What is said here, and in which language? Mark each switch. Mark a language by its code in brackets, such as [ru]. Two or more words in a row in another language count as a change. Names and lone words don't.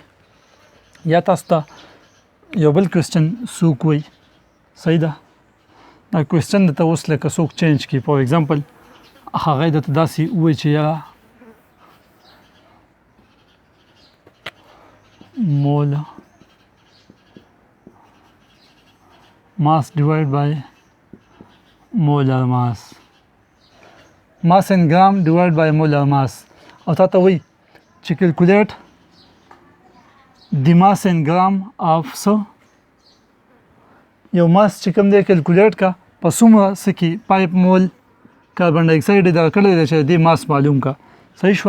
[ps] یا تاسو ته یو بل کوېسچن څوک وایي صحیح ده دا کوېسچن درته اوس لکه څوک چینج کړي [en] for example [ps] هغه درته داسې ووایي چې یا مول [en] mass divided by molar mass in gram divided by molar mass. [ps] او تا ته وایي چې [en] calculate the mass in gram of [ps] سو یو ماس چې کوم دی کیلکولیټ کا په څومره څه کې 5 مول [en] carbon dioxide [ps] دا کړی دی چې د ماس معلوم کا. صحیح شو؟